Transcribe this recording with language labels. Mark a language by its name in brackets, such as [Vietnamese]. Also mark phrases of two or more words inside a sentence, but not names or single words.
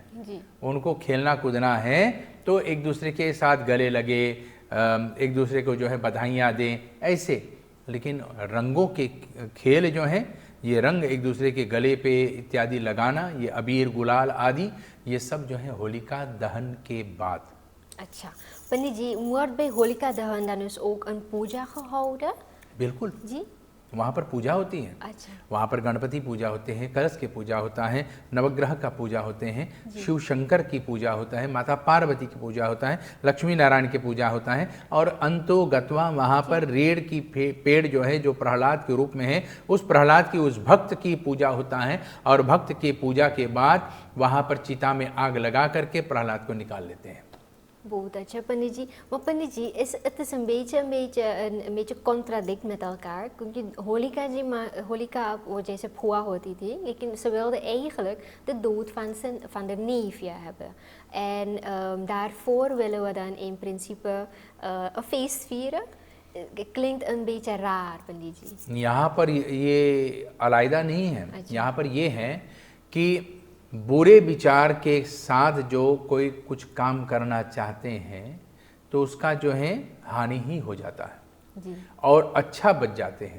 [Hindi] उनको खेलना कूदना है तो एक दूसरे के साथ गले लगे, एक दूसरे को जो है बधाइयाँ दें, ऐसे। लेकिन रंगों के खेल जो हैं, ये रंग एक दूसरे के गले पे इत्यादि लगाना, ये अबीर गुलाल आदि, ये सब जो है होलिका दहन के बाद। अच्छा, पंडित जी, [Dutch] wordt bij Holika Dahan dan dus ook een puja gehouden? [Hindi] बिल्कुल जी, वहाँ पर पूजा होती है। अच्छा, वहाँ पर गणपति पूजा होते हैं, कलश की पूजा होता है, नवग्रह का पूजा होते हैं, शिव शंकर की पूजा होता है, माता पार्वती की पूजा होता है, लक्ष्मी नारायण की पूजा होता है, और अंतो गत्वा वहाँ पर रेड़ की पेड़ जो है, जो प्रहलाद के रूप में है, उस प्रहलाद की, उस भक्त की पूजा होता है। और भक्त की पूजा के बाद वहाँ पर चिता में आग लगा करके प्रहलाद को निकाल लेते हैं। बहुत अच्छा पंडित जी। Maar पंडित जी, [Dutch] het is een beetje contradict met elkaar. [Hindi] क्योंकि होलिका वो जैसे फुआ होती थी, लेकिन [Dutch] ze wilde eigenlijk de dood van de neefje hebben. En daarvoor willen we dan in principe een feest vieren. Klinkt een beetje raar, [Hindi] पंडित जी। यहाँ पर ये अलग नहीं है। यहाँ पर ये है कि बुरे विचार के साथ जो कोई कुछ काम करना चाहते हैं तो उसका जो है हानि ही हो जाता है और अच्छा बच जाते हैं।